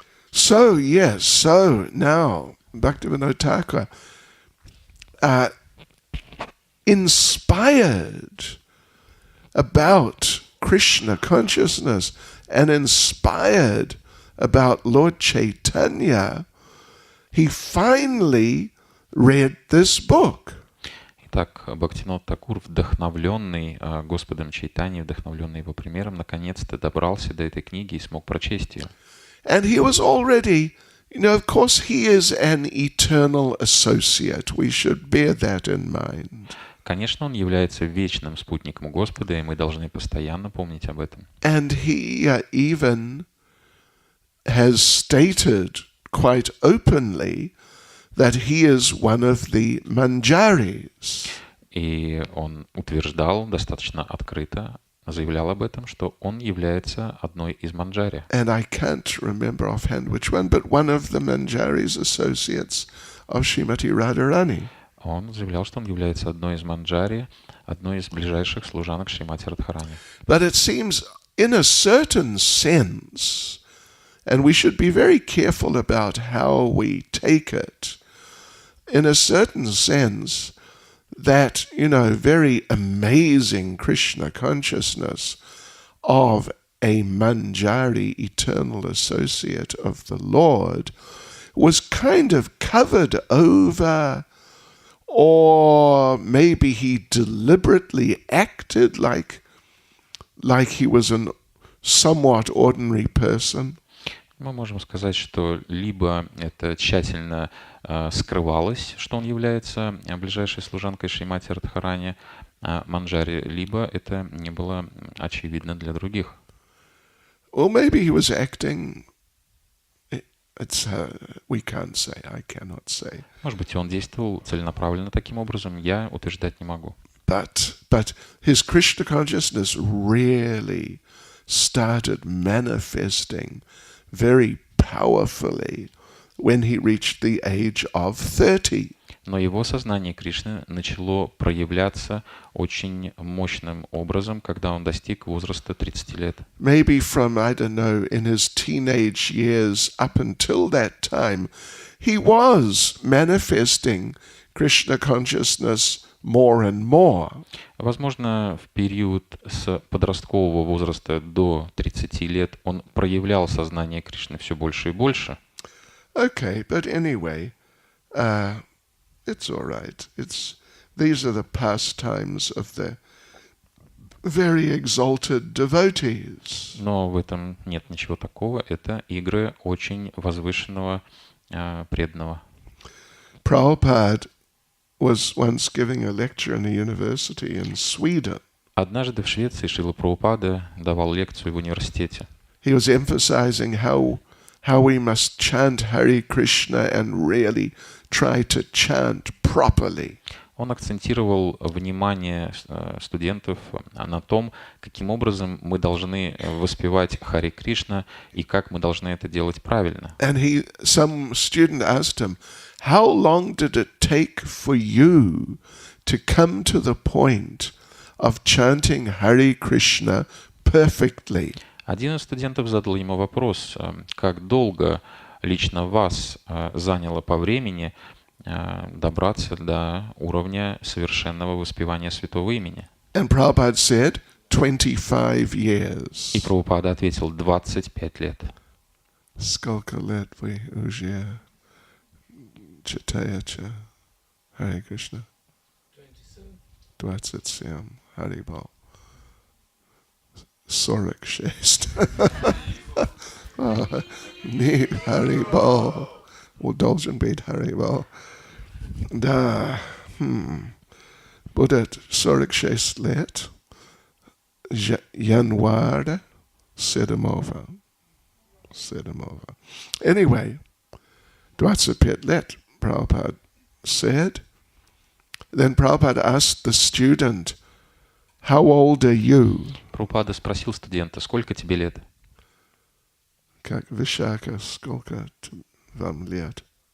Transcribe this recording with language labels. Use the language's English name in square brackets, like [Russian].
[English] So now, Bhaktivinoda Thakur, inspired about Krishna consciousness and inspired about Lord Chaitanya, he finally read this book. [Russian] Итак, Бхактивинода Тхакур, вдохновленный Господом Чайтаньей, вдохновленный его примером, наконец-то добрался до этой книги и смог прочесть ее. [English] And he was already, of course he is an eternal associate. We should bear that in mind. [Russian] Конечно, он является вечным спутником Господа, и мы должны постоянно помнить об этом. [English] And he even has stated quite openly that he is one of the manjaris. [Russian] И он утверждал достаточно открыто, заявлял об этом, что он является одной из манджари. [English] And I can't remember offhand which one, but one of the manjari's associates of Srimati Radharani. [Russian] Он заявлял, что он является одной из манджари, одной из ближайших служанок Шримати Радхарани. [English] But it seems, in a certain sense, and we should be very careful about how we take it, in a certain sense, that, very amazing Krishna consciousness of a manjari, eternal associate of the Lord, was kind of covered over, or maybe he deliberately acted like he was a somewhat ordinary person. [Russian] Мы можем сказать, что либо это тщательно скрывалось, что он является ближайшей служанкой Шримати Радхарани манджари, либо это не было очевидно для других. [English] Or maybe he was acting. We can't say. I cannot say. [Russian] Может быть, он действовал целенаправленно таким образом, я утверждать не могу. [English] But his Krishna consciousness really started manifesting very powerfully when he reached the age of 30. [Russian] Но его сознание Кришны начало проявляться очень мощным образом, когда он достиг возраста 30 лет. [English] Maybe from, I don't know, in his teenage years up until that time, he was manifesting Krishna consciousness more and more. [Russian] Возможно, в период с подросткового возраста до 30 лет он проявлял сознание Кришны все больше и больше. [English] Okay, but anyway, it's all right. These are the pastimes of the very exalted devotees. [Russian] Но в этом нет ничего такого. Это игры очень возвышенного преданного. [English] Prabhupada was once giving a lecture in a university in Sweden. [Russian] Однажды в Швеции Шрила Прабхупада давал лекцию в университете. [English] He was emphasizing how we must chant Hare Krishna and really try to chant properly. [Russian] Он акцентировал внимание студентов на том, каким образом мы должны воспевать Харе Кришна и как мы должны это делать правильно. [English] And some student asked him, how long did it take for you to come to the point of chanting Hare Krishna perfectly? [Russian] Один из студентов задал ему вопрос, как долго лично вас заняло по времени добраться до уровня совершенного воспевания святого имени. [English] And Prabhupada said, 25 years. [Russian] И Прабхупада ответил, 25 лет. Сколько лет вы уже читаете Харе Кришна? 27. Харибол. 46. Не Харибол. Должен быть Харибол. Да. Будет 46 лет. Январь 7. [English] Anyway, [Russian] 25 лет, [English] Prabhupada said. Then Prabhupada asked the student, how old are you? [Russian] Прабхупада спросил студента, сколько тебе лет? Как Вишака, сколько вам лет?